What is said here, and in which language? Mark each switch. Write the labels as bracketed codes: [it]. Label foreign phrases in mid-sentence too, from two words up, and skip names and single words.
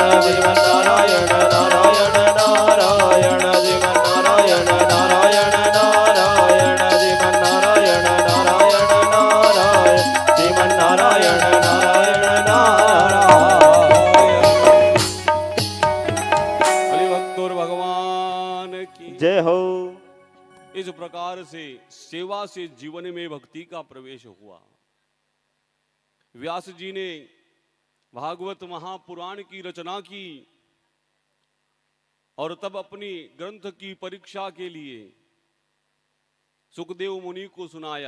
[sa] श्रीमन नारायण नारायण नारायण। श्रीमन नारायण नारायण नारायण। श्रीमन नारायण नारायण नारायण। श्रीमन नारायण नारायण नारायण। [hi] हरिभक्तोर भगवान की जय हो। इस प्रकार से सेवा से जीवन में भक्ति का प्रवेश हुआ। व्यास जी ने भागवत महापुराण की रचना की और तब अपनी ग्रंथ की परीक्षा के लिए सुखदेव मुनि को सुनाया।